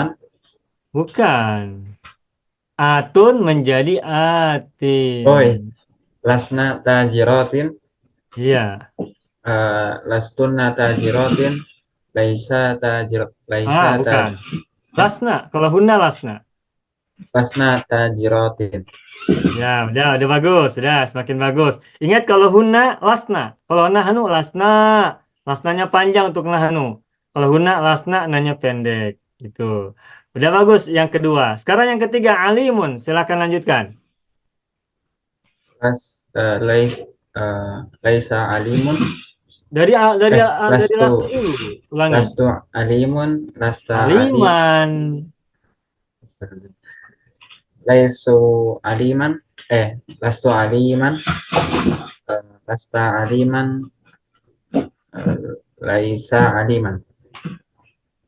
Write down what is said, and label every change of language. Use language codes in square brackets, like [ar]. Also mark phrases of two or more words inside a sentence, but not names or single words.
[id] bukan. Atun menjadi atin. [ar] لسنا تاجرات, [id] Iya. [ar] لستن تاجرات, [id] Bukan. Lasna. Kalau [ar] هن لسن. لسنا تاجرات. [id] Ya, udah bagus. Sudah semakin bagus. Ingat kalau [ar] هن لسن. [id] Kalau [ar] نحن لسنا. [id] Lasnanya panjang untuk nahnu. Kalau [ar] هن لسن [id] nanya pendek. Itu. Udah bagus yang kedua. Sekarang yang ketiga alimun. Silakan lanjutkan. [ar] ليس عالم, [id] Dari [ar] lastu [id] lastu dulu. Ulangi. [ar] لست عالم, Aliman. ليسوا عالما لست عالما لست عالما ليس عالما.